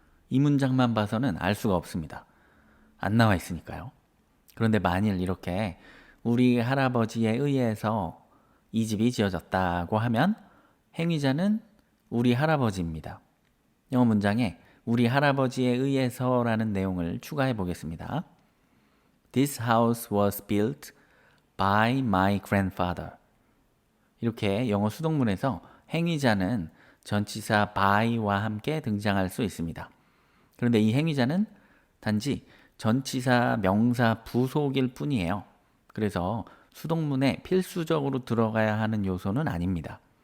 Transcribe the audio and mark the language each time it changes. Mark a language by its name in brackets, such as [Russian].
[Korean] 이 문장만 봐서는 알 수가 없습니다. 안 나와 있으니까요. 그런데 만일 이렇게 우리 할아버지에 의해서 이 집이 지어졌다고 하면 행위자는 우리 할아버지입니다. 영어 문장에 우리 할아버지에 의해서라는 내용을 추가해 보겠습니다. [English] This house was built by my grandfather. [Korean] 이렇게 영어 수동문에서 행위자는 전치사 by와 함께 등장할 수 있습니다. 그런데 이 행위자는 단지 전치사 명사 부속일 뿐이에요. 그래서 수동문에 필수적으로 들어가야 하는 요소는 아닙니다.